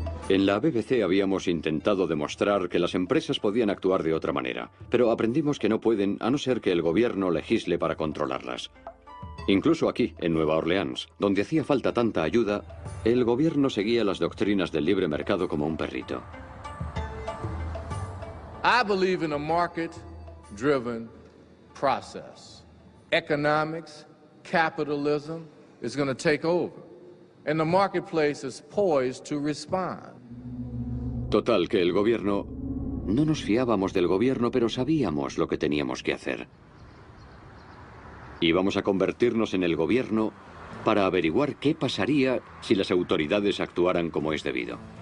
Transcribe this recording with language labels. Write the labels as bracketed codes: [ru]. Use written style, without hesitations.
[es] En la BBC habíamos intentado demostrar que las empresas podían actuar de otra manera, pero aprendimos que no pueden a no ser que el gobierno legisle para controlarlas. Incluso aquí, en Nueva Orleans, donde hacía falta tanta ayuda, el gobierno seguía las doctrinas del libre mercado como un perrito. [en] I believe in a market-driven process. Economics, capitalism is going to take over, and the marketplace is poised to respond. [es] Total, que el gobierno... No nos fiábamos del gobierno, pero sabíamos lo que teníamos que hacer. Íbamos a convertirnos en el gobierno para averiguar qué pasaría si las autoridades actuaran como es debido.